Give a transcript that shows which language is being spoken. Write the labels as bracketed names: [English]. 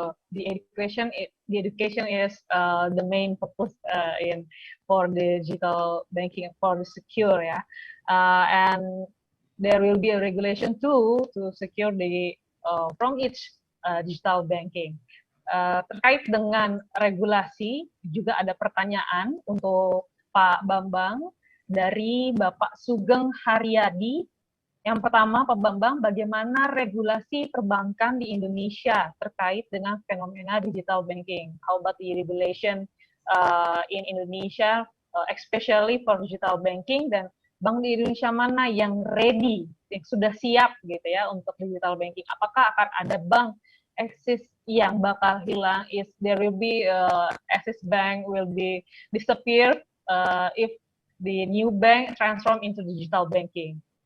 [English] The education is the main purpose for the digital banking for the secure, ya. And there will be a regulation too to secure the from each digital banking. [Indonesian] Terkait dengan regulasi juga ada pertanyaan untuk Pak Bambang dari Bapak Sugeng Haryadi. Yang pertama, Pak Bambang, bagaimana regulasi perbankan di Indonesia terkait dengan fenomena digital banking? [English] How about the regulation in Indonesia, especially for digital banking, [Indonesian] dan bank di Indonesia mana yang ready, yang sudah siap gitu ya untuk digital banking? Apakah akan ada bank Axis yang bakal hilang? [English] Is there will be Axis Bank will be disappear if the new bank transform into digital banking?